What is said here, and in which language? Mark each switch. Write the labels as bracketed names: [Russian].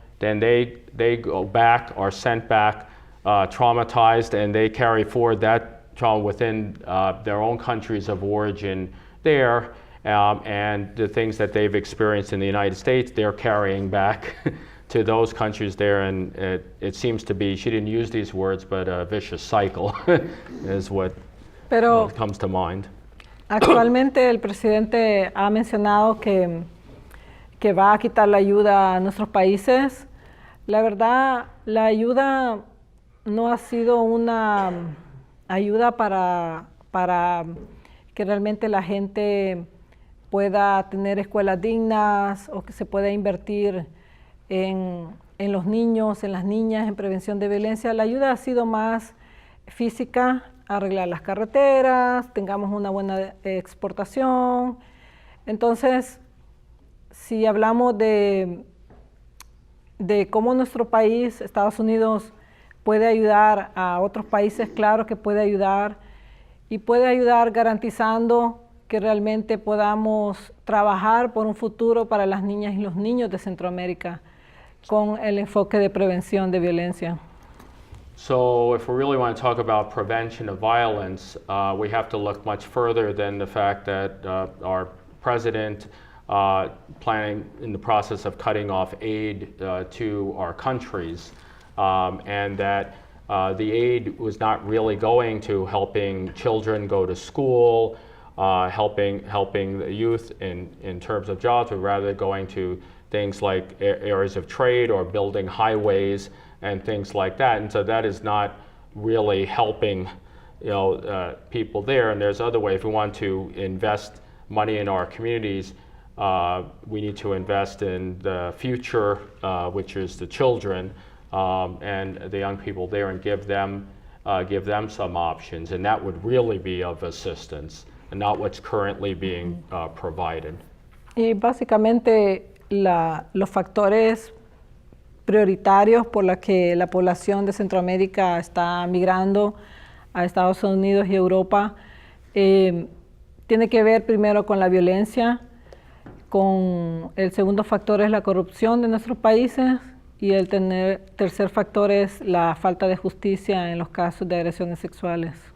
[English] Then they go back, are sent back traumatized, and they carry forward that trauma within their own countries of origin there, and the things that they've experienced in the United States, they're carrying back to those countries there, and it seems to be, she didn't use these words, but a vicious cycle is what comes to mind. [Spanish] Actualmente el presidente ha mencionado que va a quitar la ayuda a nuestros países. La verdad, la ayuda no ha sido una ayuda para que realmente la gente pueda tener escuelas dignas o que se pueda invertir en los niños, en las niñas, en prevención de violencia. La ayuda ha sido más física, arreglar las carreteras, tengamos una buena exportación. Entonces, si hablamos de cómo nuestro país, Estados Unidos, puede ayudar a otros países, claro que puede ayudar, y puede ayudar garantizando que realmente podamos trabajar por un futuro para las niñas y los niños de Centroamérica con el enfoque de prevención de violencia. [English] So if we really want to talk about prevention of violence, we have to look much further than the fact that our president planning in the process of cutting off aid to our countries, and that the aid was not really going to helping children go to school, helping the youth in terms of jobs, but rather going to things like areas of trade or building highways and things like that. And so that is not really helping people there. And there's other ways. If we want to invest money in our communities, we need to invest in the future, which is the children and the young people there, and give them some options. And that would really be of assistance, and not what's currently being provided. [Spanish] Y básicamente los factores prioritarios por los que la población de Centroamérica está migrando a Estados Unidos y Europa tiene que ver primero con la violencia, con el segundo factor es la corrupción de nuestros países, y el tercer factor es la falta de justicia en los casos de agresiones sexuales.